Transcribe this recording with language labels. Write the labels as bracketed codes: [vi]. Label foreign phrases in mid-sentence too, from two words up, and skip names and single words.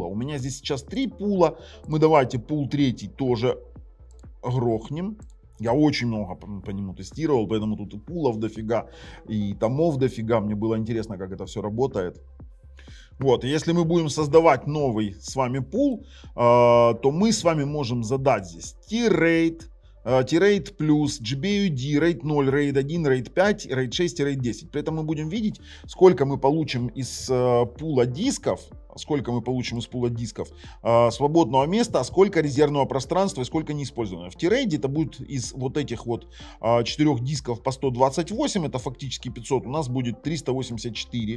[ru] У меня здесь сейчас 3 пула. Мы давайте пул 3 тоже грохнем. Я очень много по нему тестировал, поэтому тут и пулов дофига, и томов дофига. Мне было интересно, как это все работает. Вот, и если мы будем создавать новый с вами пул, то мы с вами можем задать здесь T-RAID, T-RAID+, GBUD, RAID 0, RAID 1, RAID 5, RAID 6 и RAID 10. При этом мы будем видеть, сколько мы получим из пула дисков, свободного места, а сколько резервного пространства и сколько неиспользованного. В T-RAID это будет из вот этих вот 4 дисков по 128, это фактически 500, у нас будет 384.